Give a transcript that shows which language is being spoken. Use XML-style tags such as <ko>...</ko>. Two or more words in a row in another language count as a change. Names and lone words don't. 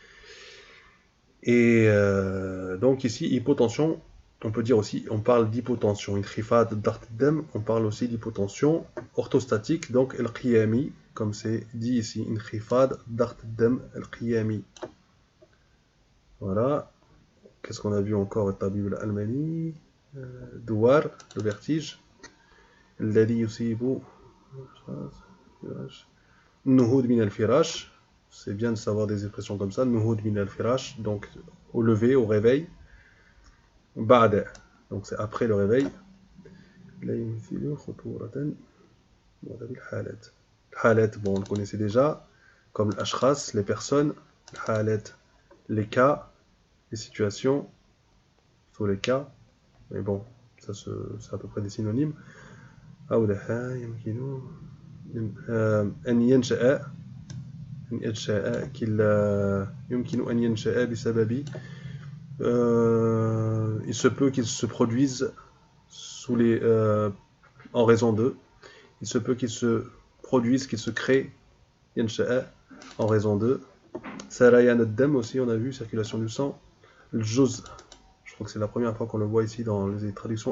<fr>Et donc, ici, hypotension. On peut dire aussi, on parle d'hypotension.</fr> <ar>انخفاض ضغط الدم,</ar> <fr>on parle aussi d'hypotension orthostatique. Donc, el-qiyami, comme c'est dit ici,</fr> <ar>انخفاض ضغط الدم القيامي.</ar> <fr>Voilà. Qu'est-ce qu'on a vu encore au</fr> <ar>الطبيب الألماني? دوار,</ar> <fr>le vertige.</fr> <ar>الذي يصيب. نهوض من الفراش.</ar> <fr>C'est bien de savoir des expressions comme ça.</fr> <ar>نهوض من الفراش.</ar> <fr>Donc, au lever, au réveil. Ba'da. Donc, c'est après le réveil.</fr> <ar>لا يمثل خطورة. حالات. Halat,</ar> <fr>bon, on le connaissait déjà. comme l'ashkhas, les personnes, halet, les cas, les situations, tous les cas, mais bon, ça c'est à peu près des synonymes.</fr> <ar>أولها يمكن أن ينشأ يمكن أن ينشأ بسبب</ar> <fr>il se peut qu'ils se produisent en raison d'eux. Il se peut qu'ils se produisent, qu'ils se créent ينشأ en raison d'eux.</fr> <ar>سريان الدم</ar> <fr>aussi, on a vu, circulation du sang. Le juz, je crois que c'est la première fois qu'on le voit ici dans les traductions.</fr>